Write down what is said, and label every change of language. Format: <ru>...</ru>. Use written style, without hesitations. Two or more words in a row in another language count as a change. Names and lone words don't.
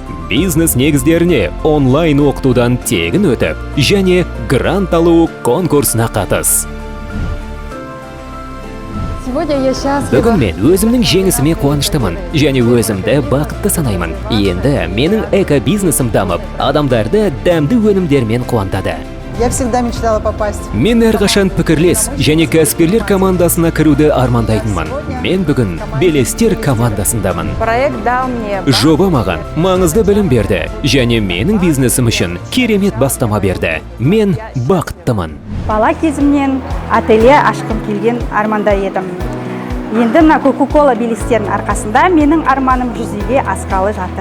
<kk>Бизнес негіздеріне онлайн оқытудан тегін өтіп және грант алу конкурсына қатыс. Бүгін мен өзімнің жеңісіме қуаныштымын және өзімді бақытты санаймын. Енді менің эко-бизнесім дамып, адамдарды дәмді өнімдермен қуантады.</kk> <ru>Я всегда мечтала попасть.</ru> <kk>Мен әрқашан пікірлес және кәсіпкерлер командасына кіруді армандайтынмын. Мен бүгін белестер командасындамын.</kk> <ru>Проект дал мне.</ru> <kk>Жоба маған маңызды білім берді және менің бизнесім үшін керемет бастама берді. Мен бақыттымын. Бала кезімнен ателье ашқым келген арманда едім. Енді мына Coca-Cola белестерінің арқасында менің арманым жүзеге асқалы жатыр.</kk>